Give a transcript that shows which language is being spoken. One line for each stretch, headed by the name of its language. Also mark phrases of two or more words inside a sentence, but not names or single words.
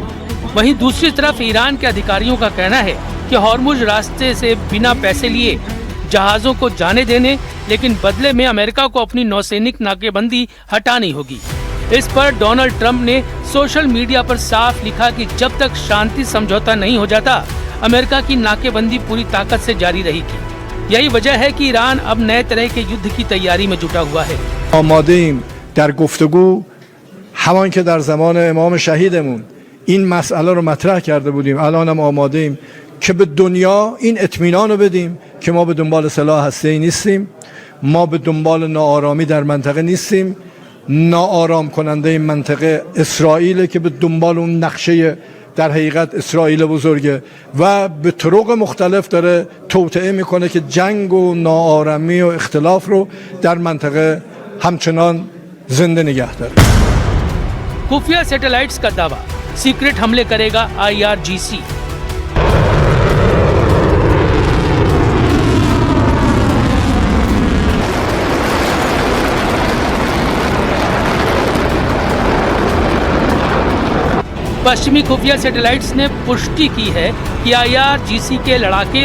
Hindi: वहीं दूसरी तरफ ईरान के अधिकारियों का कहना है कि होर्मुज रास्ते से बिना पैसे लिए जहाजों को जाने देने, लेकिन बदले में अमेरिका को अपनी नौसैनिक नाकेबंदी हटानी होगी। इस पर डोनाल्ड ट्रंप ने सोशल मीडिया पर साफ लिखा कि जब तक शांति समझौता नहीं हो जाता, अमेरिका की नाकेबंदी पूरी ताकत से जारी रहेगी। यही वजह है कि ईरान अब नए तरह के युद्ध की तैयारी में जुटा हुआ है।
Persian: आमादेim در گفتگو همان که در زمان امام شهیدمون این مسئله رو مطرح کرده بودیم، الانم آماده ایم که به دنیا این اطمینان رو بدیم که ما به دنبال سلاح هسته‌ای نیستیم، ما به دنبال ناآرامی در منطقه نیستیم. ناآرام کننده این منطقه اسرائیل که به دنبال اون نقشه در حقیقت اسرائیل بزرگه و به طرق مختلف داره توطئه میکنه که جنگ و ناآرامی و اختلاف رو در منطقه همچنان زنده نگه داره.
Hindi: खुफिया सैटेलाइट्स का दावा, सीक्रेट हमले करेगा IRGC। पश्चिमी खुफिया सैटेलाइट्स ने पुष्टि की है कि IRGC के लड़ाके